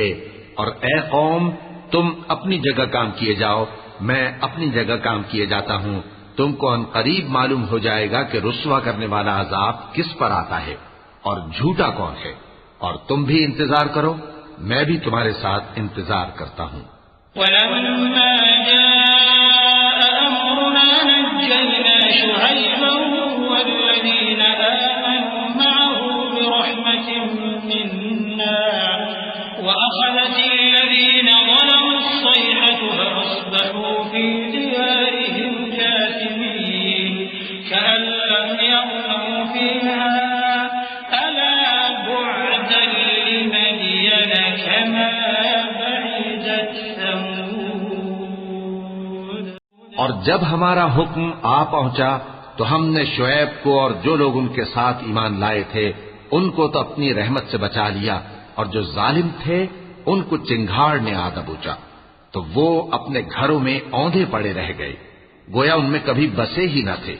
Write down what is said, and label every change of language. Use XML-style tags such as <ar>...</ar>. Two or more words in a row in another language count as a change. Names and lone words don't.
<hi>और ऐ कौम, तुम अपनी जगह काम किए जाओ, मैं अपनी जगह काम किए जाता हूं। तुमको अनकरीब मालूम हो जाएगा कि रुस्वा करने वाला अजाब किस पर आता है और झूठा कौन है। और तुम भी इंतजार करो, मैं भी तुम्हारे साथ इंतजार करता हूं।</hi> <ar>وَلَمَّا جَاءَ أَمْرُنَا نَجَّيْنَا شُعَيْبًا وَالَّذِينَ آمَنُوا مَعَهُ بِرَحْمَةٍ مِنَّا وَأَخَذَتِ الَّذِينَ ظَلَمُوا الصَّيْحَةُ فَأَصْبَحُوا فِي دِيَارِهِمْ جَاثِمِينَ كَأَنْ لَمْ يَغْنَوْا فِيهَا أَلَا بُعْدًا لِمَدْيَنَ كَمَا بَعِدَتْ ثَمُودُ.</ar> <hi>और जब हमारा हुक्म आ पहुंचा तो हमने शुएब को और जो लोग उनके साथ ईमान लाए थे उनको तो अपनी रहमत से बचा लिया, और जो जालिम थे उनको चिंगाड़ ने आ दबोचा, तो वो अपने घरों में औंधे पड़े रह गए, गोया उनमें कभी बसे ही न थे।</hi>